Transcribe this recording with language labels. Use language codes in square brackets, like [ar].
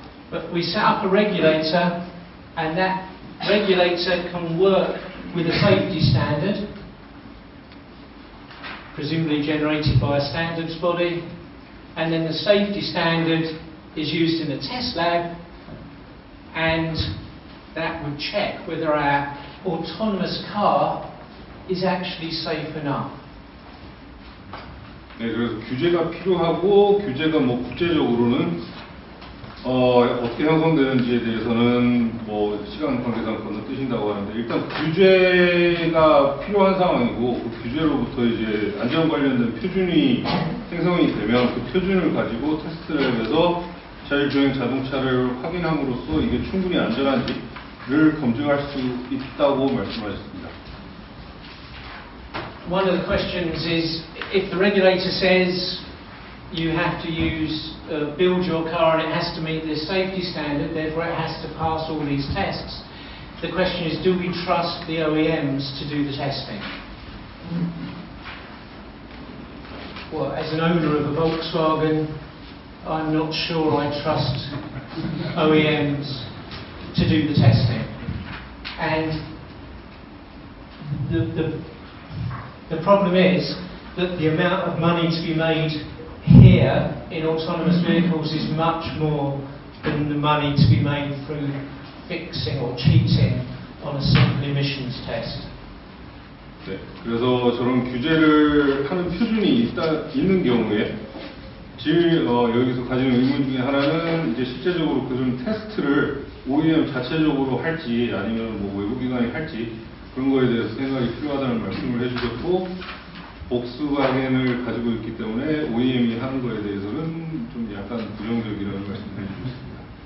[en] But we set up a regulator, and that regulator can work with a safety standard, presumably generated by a standards body, and then the safety standard is used in a test lab, and that would check whether our autonomous car is actually safe enough. [ko] 네, 그래서 규제가 필요하고 규제가 뭐 국제적으로는 어떻게 형성되는지에 대해서는 뭐 시간 관계상 건너뛰신다고 하는데 일단 규제가 필요한 상황이고 그 규제로부터 이제 안전 관련된 표준이 생성이 되면 그 표준을 가지고 테스트랩에서 자율주행 자동차를 확인함으로써 이게 충분히 안전한지를 검증할 수 있다고 말씀하셨습니다. [en] One of the questions is, if the regulator says you have to build your car and it has to meet this safety standard, therefore it has to pass all these tests, the question is, do we trust the OEMs to do the testing? Well, as an owner of a Volkswagen, I'm not sure I trust OEMs to do the testing. And the problem is that the amount of money to be made here in autonomous vehicles is much more than the money to be made through fixing or cheating on a simple emissions test. [ko] 네, 그래서 저런 규제를 하는 표준이 있는 경우에 여기서 가지는 의문 중에 하나는 이제 실제적으로 그런 테스트를 OEM 자체적으로 할지 아니면 뭐 외부기관이 할지 그런 거에 대해서 생각이 필요하다는 말씀을 해주셨고 복스바겐을 가지고 있기 때문에 OEM이 하는 거에 대해서는 좀 약간 부정적이라는 말씀을 해주셨습니다.